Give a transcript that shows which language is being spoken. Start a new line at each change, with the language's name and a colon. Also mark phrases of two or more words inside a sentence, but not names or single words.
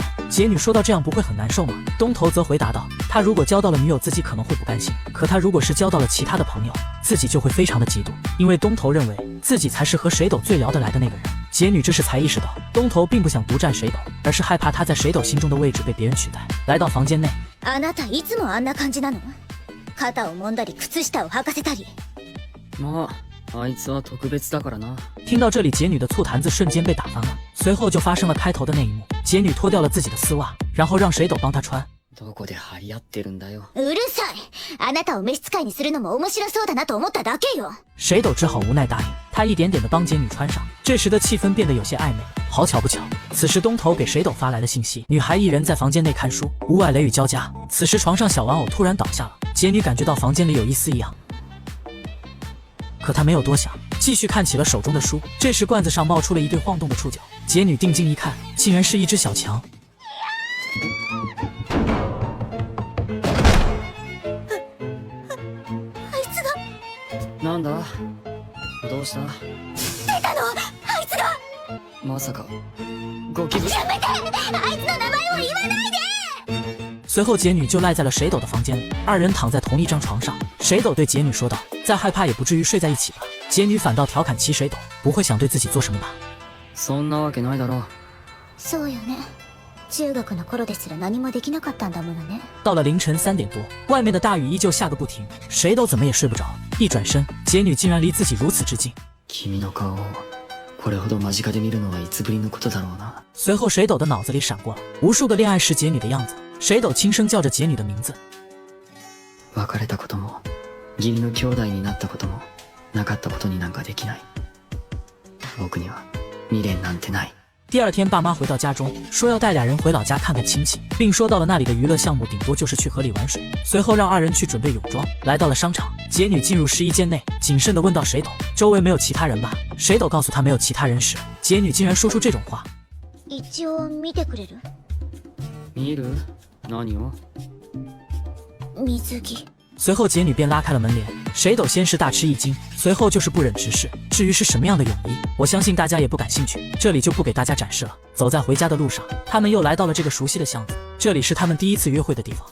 Chinese: 杰女说到这样不会很难受吗？东头则回答道，他如果交到了女友，自己可能会不甘心，可他如果是交到了其他的朋友，自己就会非常的嫉妒，因为东头认为自己才是和水斗最聊得来的那个人。杰女这时才意识到，东头并不想独占水斗，而是害怕他在水斗心中的位置被别人取代。来到房间内，
Japanese: あなたいつもあんな感じなの？肩を揉んだり靴下を履かせたり。まあ、あいつは特別だからな。
Chinese: 听到这里，姐女的醋坛子瞬间被打翻了，随后就发生了开头的那一幕。姐女脱掉了自己的丝袜，然后让水斗帮她穿。
Japanese: どこで張り合ってるんだよ。うるさい。あなたを召使いにするのも面白そうだなと思っただけよ。
Chinese: 水斗只好无奈答应，他一点点的帮姐女穿上。这时的气氛变得有些暧昧。好巧不巧，此时东头给水斗发来了信息，女孩一人在房间内看书，屋外雷雨交加。此时床上小玩偶突然倒下了，姐女感觉到房间里有一丝异样，可她没有多想，继续看起了手中的书。这时罐子上冒出了一对晃动的触角，姐女定睛一看，竟然是一只小强。
Japanese: なんだどうした？出たの？あいつが。まさかゴキブリ？やめて！あいつの名前を言わないで！
Chinese: 随后姐女就赖在了水斗的房间里，二人躺在同一张床上。水斗对姐女说道：“再害怕也不至于睡在一起吧？”姐女反倒调侃起水斗：“不会想对自己做什么吧？”
Japanese: そんなわけないだろ。そうよね。中学の頃ですら何もできなかったんだものね。
Chinese: 到了凌晨3点多，外面的大雨依旧下个不停，水斗怎么也睡不着。一转身，姐女竟然离自己如此之近。
Japanese: 君の顔をこれほど間近で見るのはいつぶりのことだろうな。
Chinese: 随后水斗的脑子里闪过了无数个恋愛时姐女的样子，水斗轻声叫着姐女的名字。
Japanese: 別れたことも義理の兄弟になったこともなかったことになんかできない。僕には未練なんてない。
Chinese: 第二天，爸妈回到家中，说要带俩人回老家看看亲戚，并说到了那里的娱乐项目顶多就是去河里玩水。随后让二人去准备泳装。来到了商场，姐女进入试衣间内，谨慎地问道：“水斗，周围没有其他人吧？” 水斗告诉她没有其他人时，姐女竟然说出这种话。
Japanese: 一応見てくれる？見る？何を？水着。
Chinese: 随后姐女便拉开了门帘，水斗先是大吃一惊，随后就是不忍直视。至于是什么样的泳衣，我相信大家也不感兴趣，这里就不给大家展示了。走在回家的路上，他们又来到了这个熟悉的巷子，这里是他们第一次约会的地方。